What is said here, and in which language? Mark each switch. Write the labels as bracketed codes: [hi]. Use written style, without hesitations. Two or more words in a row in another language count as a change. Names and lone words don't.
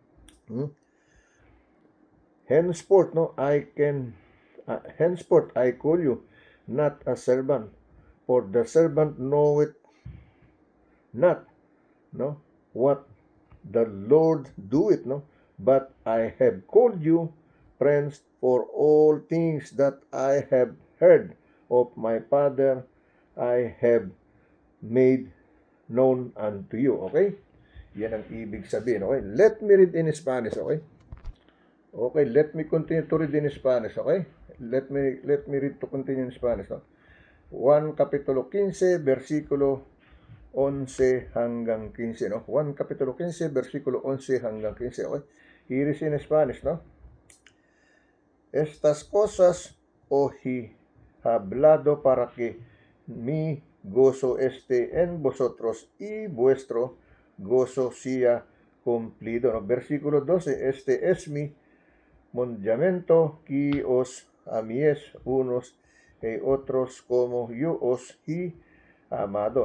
[en] Henceforth, no, henceforth I call you not a servant, for the servant knoweth not, no, what the Lord doeth, no, but I have called you friends, for all things that I have heard of my Father I have made known unto you. [tl] Okay? Yan ang ibig sabihin. [en] Okay? Let me read in Spanish. Okay? Okay, let me continue to read in Spanish. Okay? Let me read to continue in Spanish. No? [tl] Juan Kapitulo 15, versikulo 11 hanggang 15. No? Juan Kapitulo 15, versikulo 11 hanggang 15. [en] Okay? Here is in Spanish. No? [es] Estas cosas os he hablado para que mi gozo esté en vosotros y vuestro gozo sea cumplido. ¿No? Versículo 12, este es mi mandamiento, que os amies unos y otros como yo os he amado.